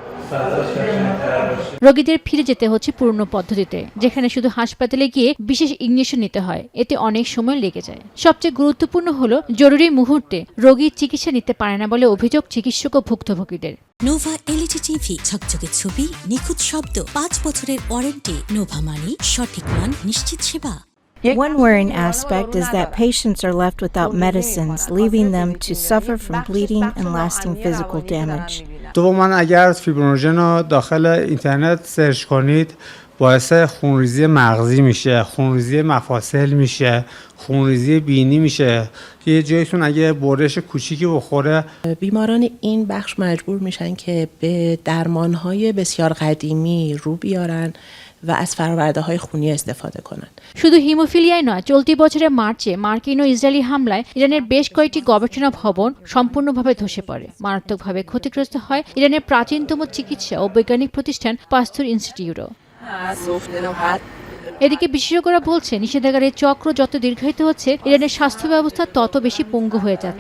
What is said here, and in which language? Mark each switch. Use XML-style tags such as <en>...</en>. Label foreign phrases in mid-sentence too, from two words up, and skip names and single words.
<bn>রোগীদের ফিরে যেতে হচ্ছে পুরনো পদ্ধতিতে, যেখানে শুধু হাসপাতালে গিয়ে বিশেষ ইনজেকশন নিতে হয়। এতে অনেক সময় লেগে যায়। সবচেয়ে গুরুত্বপূর্ণ হলো জরুরি মুহূর্তে রোগী চিকিৎসা নিতে পারে না বলে অভিযোগ চিকিৎসক ও ভুক্তভোগীদের। নোভা এলইডি টিভি, ঝকঝকে ছবি, নিখুঁত শব্দ, 5 বছরের ওয়ারেন্টি। নোভা মানি সঠিক মান, নিশ্চিত সেবা।</bn> <en>One worrying aspect is that patients are left without medicines, leaving them to suffer from bleeding and lasting physical damage.</en> <fa>دوما اگر فیبرینوژن رو داخل اینترنت سرچ کنید باعث خونریزی مغزی میشه، خونریزی مفاصل میشه، خونریزی بینی میشه. یه جایتون اگه برش کوچیکی بخوره بیماران این بخش مجبور میشن که به درمانهای بسیار قدیمی رو بیارن و از فرآورده‌های خونی استفاده کنن।</fa> <bn>শুধু হিমোফিলিয়ায় নয়, চলতি বছরের মার্চে মার্কিন ও ইসরায়েলি হামলায় ইরানের বেশ কয়েকটি গবেষণা ভবন সম্পূর্ণভাবে ধসে পড়ে। মারাত্মকভাবে ক্ষতিগ্রস্ত হয় ইরানের প্রাচীনতম চিকিৎসা ও বৈজ্ঞানিক প্রতিষ্ঠান পাস্তুর ইনস্টিটিউটও। এদিকে বিশেষজ্ঞরা বলছে, নিষেধাজ্ঞার এই চক্র যত দীর্ঘায়িত হচ্ছে, ইরানের স্বাস্থ্য ব্যবস্থা তত বেশি পঙ্গু হয়ে যাচ্ছে।</bn>